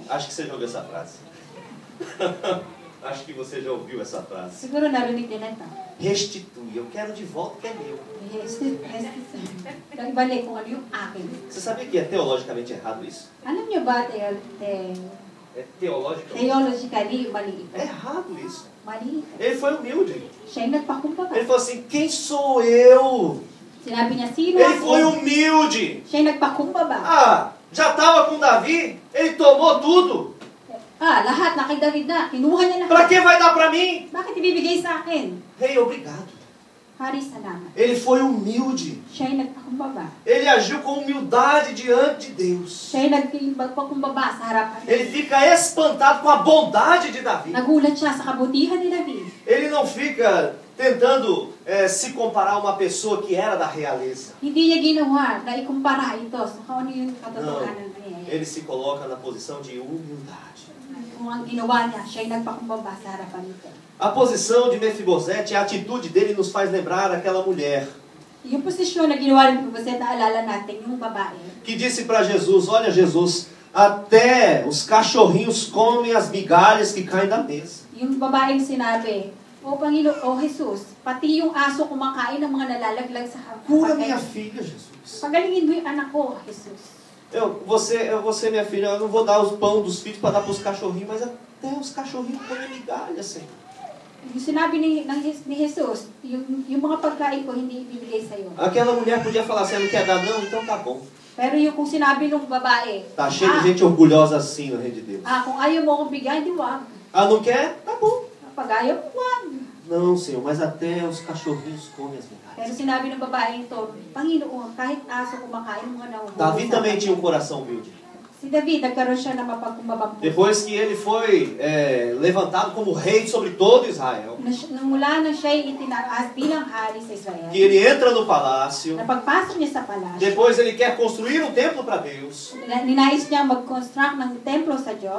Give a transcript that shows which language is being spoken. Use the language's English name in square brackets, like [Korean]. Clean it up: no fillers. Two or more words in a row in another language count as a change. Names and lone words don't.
[Portuguese] Acho que você já ouviu essa frase. Acho que você já ouviu essa frase. [Filipino] Siguro narinig din na ito. [Portuguese] Restitui, eu quero de volta o que é meu. [Filipino] Ibalik kung ano yung akin. [Portuguese] Você sabia que é teologicamente errado isso? [Filipino] Alam niyo ba, [Portuguese] É teologicamente [Filipino] theologically, mali ito. [Portuguese] é errado isso. [Filipino] Mali ito. [Portuguese] Ele foi humilde. [Filipino] Siya ay nagpakumbaba. [Portuguese] Ele falou assim, quem sou eu? [Filipino] Sinabi niya, sino [Portuguese] Ele foi [Filipino] ako? [Portuguese] humilde. [Filipino] Siya ay nagpakumbaba. [Portuguese] Ah, já estava com Davi, ele tomou tudo. [Filipino] Lahat na kay David na. Kinuha niya [Portuguese] Para [Filipino] lahat. [Portuguese] que vai dar para mim? [Filipino] Bakit ibibigay sa akin? [Portuguese] Rei, obrigado. [Filipino] Hari, salamat. [Portuguese] Ele foi humilde. [Filipino] Siya ay nagpakumbaba. [Portuguese] Ele agiu com humildade diante de Deus. [Filipino] Siya ay nagpakumbaba sa harapan. [Portuguese] Ele fica espantado com a bondade de Davi. [Filipino] Nagulat siya sa kabutihan ni David. [Portuguese] Ele não fica tentando se comparar a uma pessoa que era da realeza. [Filipino] Hindi niya ginawa na ikumpara ito sa kung ano yung katotohanan niya. [Portuguese] Ele se coloca na posição de humildade. [Filipino] Kung ang ginawa niya, siya ay nagpakumbaba sa harapan nito. [Portuguese] A posição de Mefibosete, a atitude dele nos faz lembrar aquela mulher [Filipino] Yung posisyon na ginawa ni Mephibosheth, naalala natin yung babae. [Portuguese] que disse para Jesus, olha Jesus, até os cachorrinhos comem as migalhas que caem da mesa. [Filipino] Yung babaeng sinabi, O Panginoon, O Jesus, pati yung aso kumakain ng mga nalalaglag sa [Portuguese] Cura minha [Filipino] hapag. [Portuguese] filha, [Filipino] Jesus. Pagalingin mo yung anak ko, Jesus. [Portuguese] Você, minha filha, eu não vou dar os pão dos filhos para dar para os cachorrinhos, mas até os cachorrinhos comem migalhas, Senhor. [Filipino] Yung sinabi ni Jesus, yung mga pagkain ko hindi ibibigay sa'yo. [Portuguese] Aquela mulher podia falar assim, não quer dar não? Então tá bom. [Filipino] Pero yung kung sinabi ng babae, [Portuguese] Tá cheio de gente orgulhosa assim no reino de Deus. [Filipino] kung ayaw mo akong bigay, di wag. [Portuguese] Ah, não quer? Tá bom. [Filipino] Pag ayaw mo, wag. [Portuguese] Não, Senhor, mas até os cachorrinhos comem as [Filipino] Pero [Portuguese] migalhas. [Filipino] sinabi ng babaeng to, Panginoon, kahit aso kumakain, mga nahuhulog. [Portuguese] Davi também tinha um coração humilde. [Filipino] Si David, nagkaroon siya ng mapagkumbabang puso. [Portuguese] Depois que ele foi levantado como rei sobre todo Israel, [Filipino] Mula na siya'y itinaas bilang hari sa Israel, [Portuguese] que ele entra no palácio, [Filipino] napagpasok niya sa palasyo, [Portuguese] depois ele quer construir um templo para Deus. [Filipino] ninais niya mag-construct ng templo sa Diyos,